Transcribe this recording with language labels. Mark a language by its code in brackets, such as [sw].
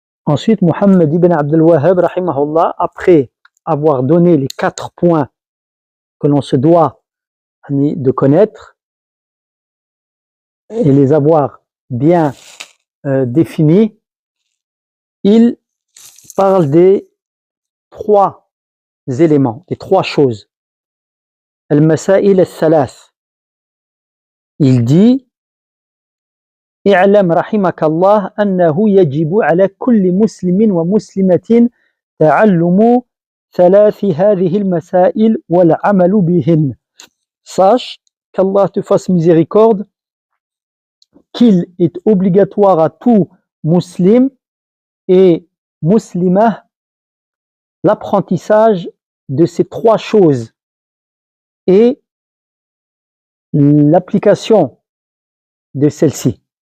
[fr] Ensuite, Muhammad ibn Abdul Wahhab, rahimahullah, après avoir donné les 4 points que l'on se doit de connaître et les avoir bien définis, il parle des 3 éléments, des 3 choses. [ar] Al-Masail al-Thalath. [fr] Il dit [ar] اعلم رحمك الله أنه يجب على كل مسلم ومسلمة تعلم 3 هذه المسائل والعمل بهن. [fr] Sache qu'Allah te fasse miséricorde qu'il est obligatoire à tout musulman et muslimah l'apprentissage de ces 3 choses et l'application de celle-ci.